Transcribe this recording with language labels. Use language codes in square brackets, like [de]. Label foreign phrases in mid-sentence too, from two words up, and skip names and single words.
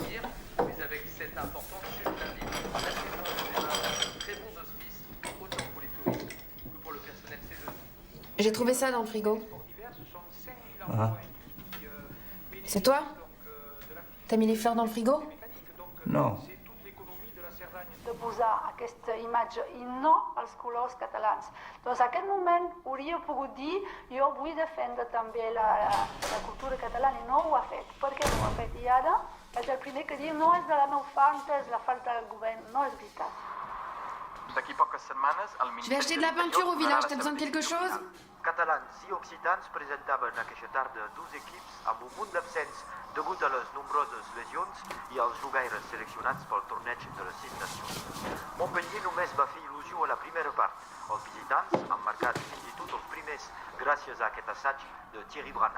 [fr] Mais avec cette importante chute d'indices, la saison est un très bon hospice, autant pour les touristes que pour le personnel saisonnier. J'ai trouvé ça dans le frigo. Ah. C'est toi? T'as mis les fleurs dans le frigo? Non. [ca] de posar aquesta imatge i no als colors catalans. Doncs en aquest moment hauria pogut dir jo vull defendre també la cultura catalana i no ho ha fet. Per què no ho ha fet? I ara és el primer que diu no és de la meva falta, és la falta del govern. No és veritat. D'aquí poques setmanes, el [fr] Je vais acheter de la peinture au village, t'as besoin de quelque chose? [ca] Catalans i occitans presentaven aquesta tarda 12 equips amb un munt d'absents degut a les nombroses lesions i als jugaires seleccionats pel torneig de les 6 nacions. Montpellier només va fer il·lusió a la primera part. Els visitants han marcat fins i tot els primers gràcies a aquest assaig de Thierry Brana.